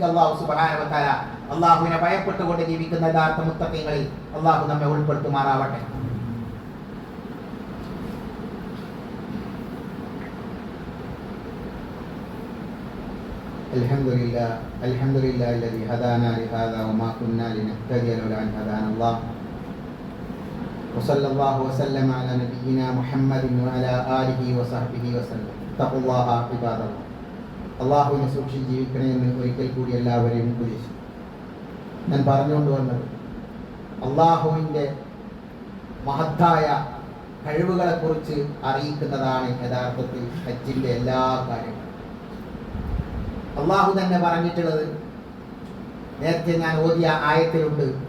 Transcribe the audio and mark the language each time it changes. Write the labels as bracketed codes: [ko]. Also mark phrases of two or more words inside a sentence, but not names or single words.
[ar] الله سبحانه وتعالى [ml] അള്ളാഹുവിനെ ഭയപ്പെട്ടുകൊണ്ട് ജീവിക്കുന്ന യഥാർത്ഥ മുത്തഖീങ്ങളിൽ അള്ളാഹു നമ്മെ ഉൾപ്പെടുത്തുമാറാവട്ടെ. [ar] അൽഹംദുലില്ലാഹി الذي هدانا لهذا وما كنا لنهتدي لولا أن هدانا الله وصلى الله وسلم على نبينا محمد وعلى آله وصحبه وسلم. اتقوا الله عباد الله. [ml] അള്ളാഹുവിനെ സൂക്ഷിച്ച് ജീവിക്കണമെന്ന് ഒരിക്കൽ കൂടി എല്ലാവരെയും ഉപദേശിച്ചു. ഞാൻ പറഞ്ഞുകൊണ്ട് വന്നത് അള്ളാഹുവിൻ്റെ മഹത്തായ കഴിവുകളെ കുറിച്ച് അറിയിക്കുന്നതാണ് യഥാർത്ഥത്തിൽ ഹജ്ജിന്റെ എല്ലാ കാര്യങ്ങളും. അള്ളാഹു തന്നെ പറഞ്ഞിട്ടുള്ളത് നേരത്തെ ഞാൻ ഓതിയ ആയത്തിലുണ്ട്.